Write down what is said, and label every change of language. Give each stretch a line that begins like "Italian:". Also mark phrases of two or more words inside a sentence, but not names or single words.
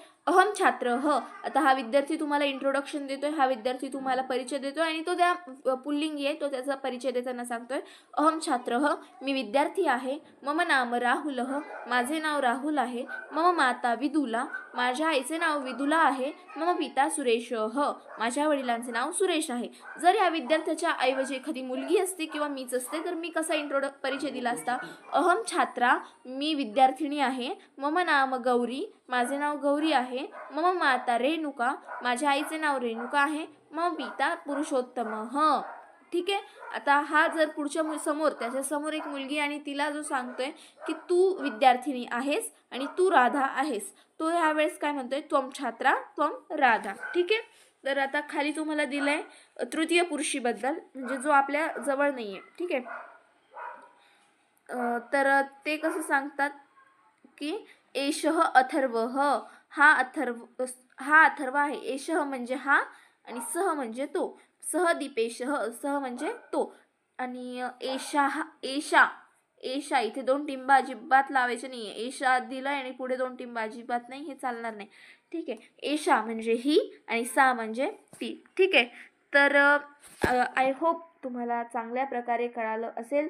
Sanskrit: अहम छात्र
Marathi: आता हा विद्यार्थी तुम्हाला इंट्रोडक्शन देतोय, हा विद्यार्थी तुम्हाला परिचय देतोय आणि तो त्या पुल्लिंगी आहे, तो त्याचा परिचय देताना सांगतोय
Sanskrit: अहम छात्र
Marathi: मी विद्यार्थी आहे.
Sanskrit: मम नाम राहुल
Marathi: माझे नाव राहुल आहे.
Sanskrit: मम माता विदुला
Marathi: माझ्या आईचे नाव विदुला आहे.
Sanskrit: मम पिता सुरेश
Marathi: माझ्या वडिलांचे नाव सुरेश आहे. जर या विद्यार्थ्याच्या ऐवजी एखादी मुलगी असते किंवा मीच असते तर मी कसा परिचय दिला असता?
Sanskrit: अहम छात्रा
Marathi: मी विद्यार्थिनी आहे.
Sanskrit: मम नाम गौरी
Marathi: माझे नाव गौरी आहे.
Sanskrit: मम माता रेणुका
Marathi: माझ्या आईचे नाव रेणुका आहे.
Sanskrit: मम पिता पुरुषोत्तम
Marathi: ठीक आहे. आता हा जर पुढच्या समोर त्याच्या समोर एक मुलगी आणि तिला जो सांगतोय की तू विद्यार्थिनी आहेस आणि तू राधा आहेस, तो ह्या वेळेस काय म्हणतोय?
Sanskrit: त्वम छात्रा त्वम राधा.
Marathi: ठीक आहे. तर आता खाली तुम्हाला दिलंय तृतीय पुरुषीबद्दल, म्हणजे जो आपल्या जवळ नाहीये. ठीक आहे. तर ते कसं सांगतात की
Sanskrit: एषः अथर्व
Marathi: हा अथर्व आहे. एषः म्हणजे हा आणि सह म्हणजे तो.
Sanskrit: सह दीपेशः
Marathi: सह म्हणजे तो आणि एषा इथे 2 टिंब अजिबात लावायचे नाहीये. एषा दिलाय आणि पुढे 2 टिंब अजिबात नाही, हे चालणार नाही. ठीक आहे. एषा म्हणजे ही आणि सा म्हणजे ती. ठीक आहे. तर
English: I hope
Marathi: तुम्हाला चांगल्या प्रकारे कळालं असेल.